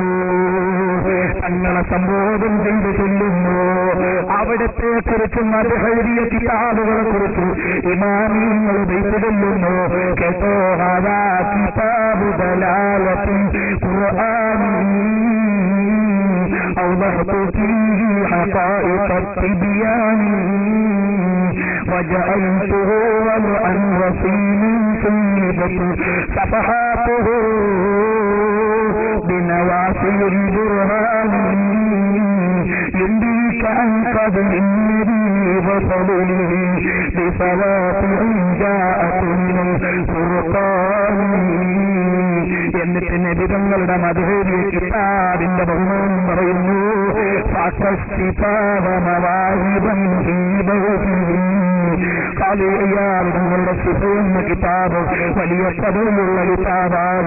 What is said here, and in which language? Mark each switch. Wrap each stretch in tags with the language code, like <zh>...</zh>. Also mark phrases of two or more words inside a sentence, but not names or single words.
<ml>തങ്ങളെ സംബോധന ചെയ്ത് ചൊല്ലുന്നു. അവിടത്തെ കുറിച്ച് മദ്ഹ് കിതാബുകളെ കുറിച്ച് ഇമാമിങ്ങൾ വെയിറ്റ് ചൊല്ലുന്നു.</ml> <ar>കേട്ടോ, هذا كتاب دلالة القرآن أو طلبت فيه حقائق التبيان وجعلته وضعا رصينا طيبة صفحاته بنواصي البرهان ينبيك عن قبل النبي وفضله بصلاة جاءت من الفرقان.</ar> <ml>എന്നിട്ട് നബി തങ്ങളുടെ മധുഹൂരിയ കിതാബിന്റെ ബഹുമാനം പറയുന്നു. തങ്ങളുടെ സിഫയെന്ന കിതാബ് വലിയ പദവിയുള്ള കിതാബാണ്.</ml>